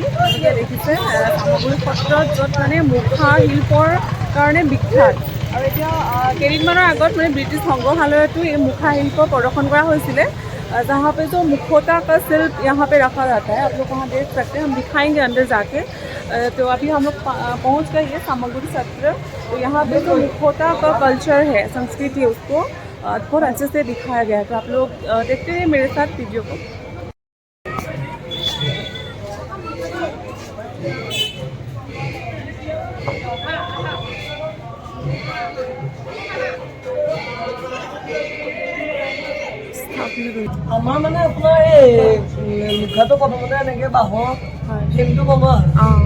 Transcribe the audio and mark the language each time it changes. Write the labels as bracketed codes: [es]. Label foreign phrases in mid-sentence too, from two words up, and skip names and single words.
[as] গতিকে দেখিছে চামগুৰি সত্ৰত য'ত মানে মুখা শিল্পৰ কাৰণে বিখ্যাত। আৰু এতিয়া কেইদিনমানৰ আগত মানে ব্ৰিটিছ সংগ্ৰহালয়তো এই মুখা শিল্প প্ৰদৰ্শন কৰা হৈছিলে। [hi] जहाँ पे जो मुखौटा का शिल्प यहाँ पे रखा जाता है, आप लोग वहाँ देख सकते हैं। हम दिखाएंगे अंदर जाके। तो अभी हम लोग पहुँच गए हैं सामग्री सत्र। तो यहाँ पे जो मुखौटा का कल्चर है, संस्कृति है, उसको बहुत अच्छे से दिखाया गया है। तो आप लोग देखते हैं मेरे साथ वीडियो को। [as] আমাৰ মানে আপোনাৰ এই মুখাটো প্ৰথমতে এনেকৈ বাঁহৰ ফ্ৰেমটো বনোৱা হয়।